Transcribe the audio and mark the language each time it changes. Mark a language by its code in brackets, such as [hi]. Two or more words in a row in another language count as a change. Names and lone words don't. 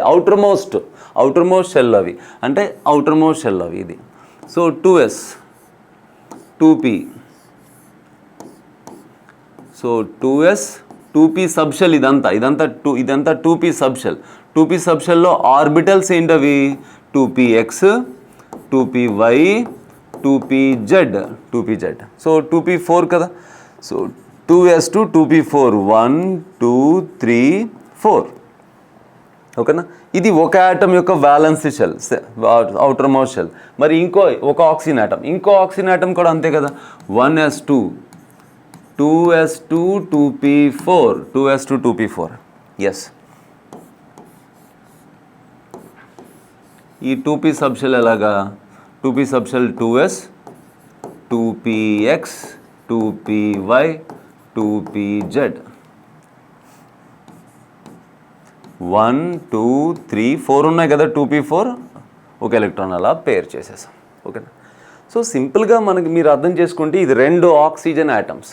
[en] outer most shell [te] అవి అంటే ఇది. [en] So 2s 2p, so 2s 2p subshell, [te] ఇదంతా 2p సబ్షెల్. 2p సబ్షెల్లో ఆర్బిటల్స్ ఏంటవి? 2px 2py 2pz. సో 2p4 కదా. సో 2s2 2p4 1 2 3 4. ఓకేనా? ఇది ఒక యాటమ్ యొక్క [en] valence shell, outer most shell. [te] మరి ఒక ఆక్సిజన్ యాటమ్ కూడా అంతే కదా. 1s2 2s2 2p4. ఎస్, ఈ 2p సబ్షెల్ ఎలాగా? 2p సబ్షెల్ 2s 2px 2py 2pz 1 2 3 4 ఉన్నాయి కదా. 2p4 ఒక ఎలక్ట్రాన్ అలా పేర్ చేసేసాం. ఓకేనా? సో సింపుల్గా మీరు అర్థం చేసుకుంటే ఇది రెండు ఆక్సిజన్ యాటమ్స్.